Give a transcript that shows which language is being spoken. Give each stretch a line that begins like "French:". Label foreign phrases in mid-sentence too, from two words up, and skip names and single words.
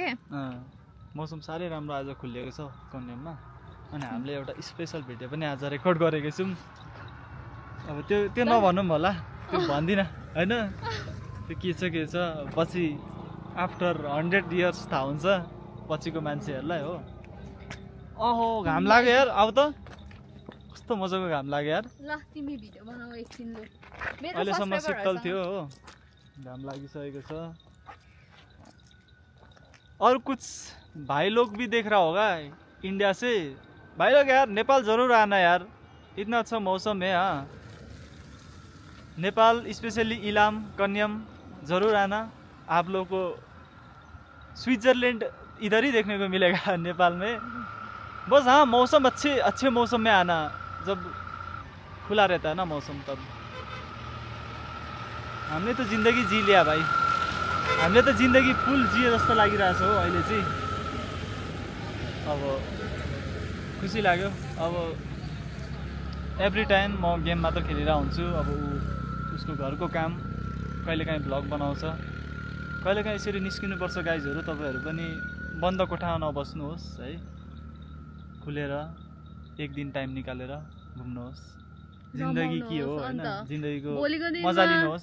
Nepali: मौसम साह्रै राम्रो आज खुलिएको छ कन्याममा अनि हामीले एउटा स्पेसल भिडियो पनि आज रेकर्ड गरेको छौँ अब त्यो नभनौँ होला त्यो भन्दिनँ होइन त्यो के छ पछि
English: after 100 years
Nepali: थाहा हुन्छ पछिको मान्छेहरूलाई हो अहो घाम लाग्यो यार अब त कस्तो मजाको घाम लाग्यो यार ल तिमी भिडियो बनाऊ एकछिन ल अहिलेसम्म शीतल थियो हो घाम लागिसकेको छ
Hindi: और कुछ भाई लोग भी देख रहा होगा इंडिया से भाई लोग यार नेपाल जरूर आना यार इतना अच्छा मौसम है हाँ नेपाल स्पेशली इलाम कन्याम जरूर आना आप लोग को स्विट्जरलैंड इधर ही देखने को मिलेगा नेपाल में बस हाँ मौसम अच्छे मौसम में आना जब खुला रहता है ना मौसम तब हमने तो जिंदगी जी लिया भाई
Nepali: हामीले त जिन्दगी फुल जिए जस्तो लागिरहेछ हो अहिले चाहिँ अब खुसी लाग्यो अब
English: every time
Nepali: म गेम मात्र खेलेर हुन्छु अब उसको घरको काम कहिलेकाहीँ भ्लग बनाउँछ कहिलेकाहीँ यसरी निस्किनुपर्छ गाइजहरू तपाईँहरू पनि बन्द कोठामा नबस्नुहोस् है खुलेर एक दिन टाइम निकालेर घुम्नुहोस् जिन्दगी के हो हैन जिन्दगीको मजा लिनुहोस्